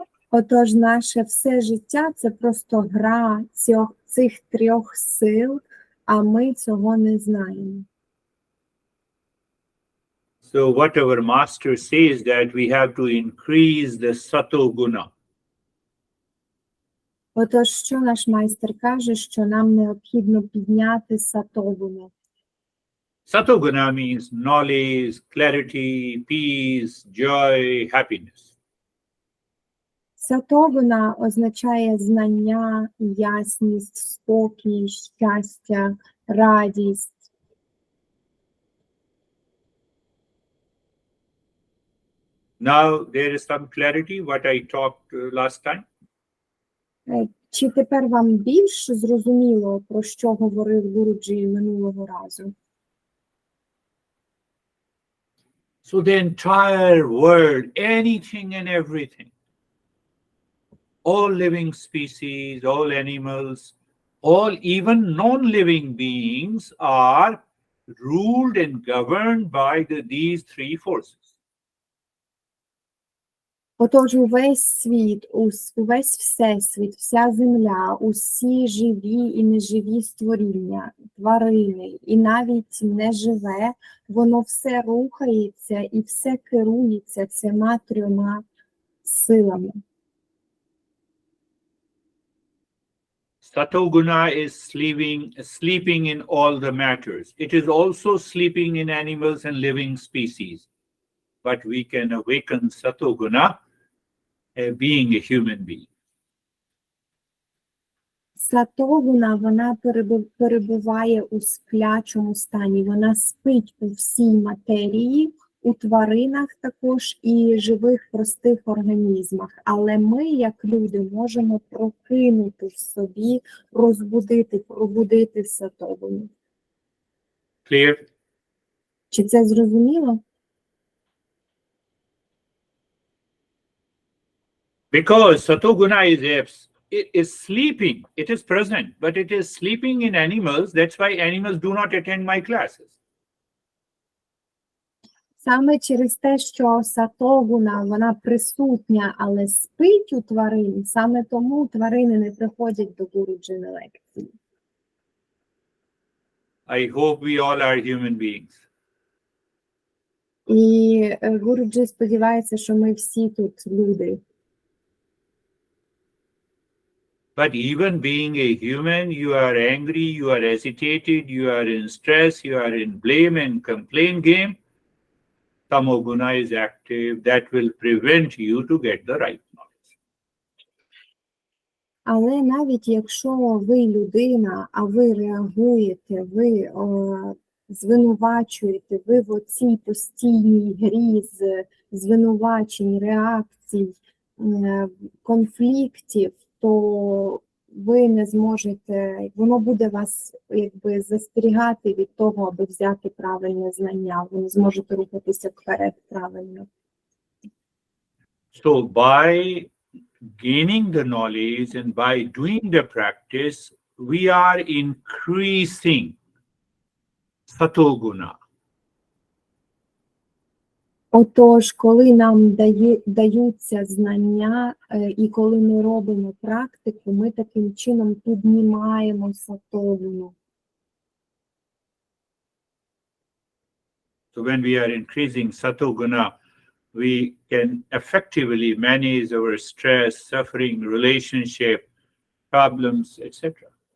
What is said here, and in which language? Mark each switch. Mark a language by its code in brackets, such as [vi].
[uk] Отож, наше все життя – це просто гра цих трьох сил, а ми цього не знаємо. [en] So what our master says that we have to increase the sato guna. [uk] Отож, що наш майстер каже, що нам необхідно підняти сатогуну. [en] Sato guna means knowledge, clarity, peace, joy, happiness. [uk] Сатогуна означає знання, ясність, спокій, щастя, радість. [en] Now there is some clarity what I talked last time. [uk] Чи тепер вам більш зрозуміло, про що говорив Гуруджі минулого разу? [en] So the entire world, anything and everything, all living species, all animals, all even non-living beings are ruled and governed by these three forces. [uk] Отож, увесь світ, увесь всесвіт, вся земля, усі живі і неживі створіння, тварини, і навіть неживе, воно все рухається і все керується цими трьома силами. [en] Satoguna is sleeping in all the matters. It is also sleeping in animals and living species. But we can awaken Satoguna being a human being. [uk] Сатогуна, вона перебуває у сплячому стані, вона спить у всій матерії, у тваринах також і живих простих організмах. Але ми, як люди, можемо прокинути в собі, пробудити сатогуну. [en] Clear? [uk] Чи це зрозуміло? [en] Because Satoguna is sleeping. It is present, but it is sleeping in animals. That's why animals do not attend my classes. [uk] Саме через те, що сатогуна, вона присутня, але спить у тварин, саме тому тварини не приходять до Гуруджі на лекції. [en] I hope we all are human beings. [uk] І Гуруджі сподівається, що ми всі тут люди. [en] But even being a human, you are angry, you are agitated, you are in stress, you are in blame and complaint game. Tamoguna is active. That will prevent you to get the right knowledge. [uk] Але навіть якщо ви людина, а ви реагуєте, ви звинувачуєте, ви в оцій постійній грі з звинувачень, реакцій, конфліктів, то ви не зможете, воно буде вас якби застерігати від того, аби взяти правильне знання, ви не зможете рухатися вперед правильно. [en] So by gaining the knowledge and by doing the practice, we are increasing Satoguna. [uk] Отож, коли нам даються знання і коли ми робимо практику, ми таким чином піднімаємо сатогуну. [en] So when we are increasing Satoguna, we can effectively manage our stress, suffering, relationship, problems, etc.